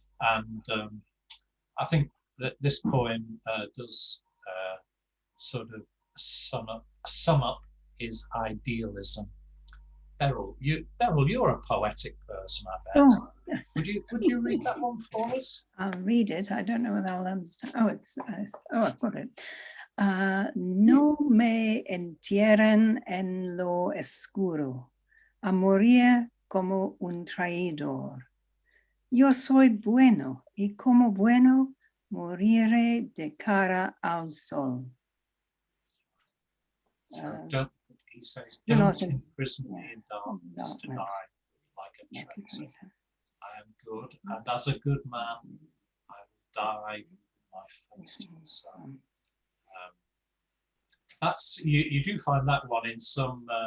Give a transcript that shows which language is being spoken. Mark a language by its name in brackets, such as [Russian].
[English] And I think that this poem does sort of sum up his idealism. Beryl, you're a poetic person, I bet. Oh. Would you read that one for us? I'll read it. I don't know whether I'll understand. I've got it. [Spanish] No me entierren en lo oscuro, a morir como un traidor. Yo soy bueno, y como bueno moriré de cara al sol. [English] He says, don't imprison me in darkness to die like a traitor. I am good, and as a good man, I will die with my face to the sun. That's you do find that one in some